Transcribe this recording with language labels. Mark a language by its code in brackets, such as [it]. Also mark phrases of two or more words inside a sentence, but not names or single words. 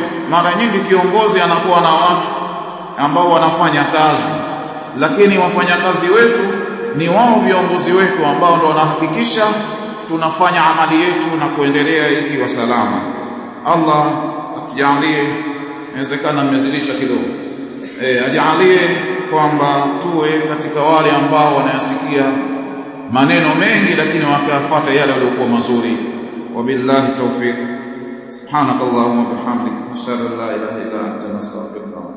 [sw] Mara nyingi kiongozi anakuwa na watu ambao wanafanya kazi, lakini wafanyakazi wetu ni wao viongozi wetu ambao ndio wanahakikisha tunafanya amali yetu na kuendelea ikiwa salama. Allah atujalie, inawezekana mmezidisha kidogo, ajalie kwamba tuwe katika wale ambao wanayasikia maneno mengi lakini wakafuata yale yaliyokuwa mazuri. [ar] وبالله التوفيق. سبحانك اللهم وبحمدك أشهد أن لا إله إلا أنت أستغفرك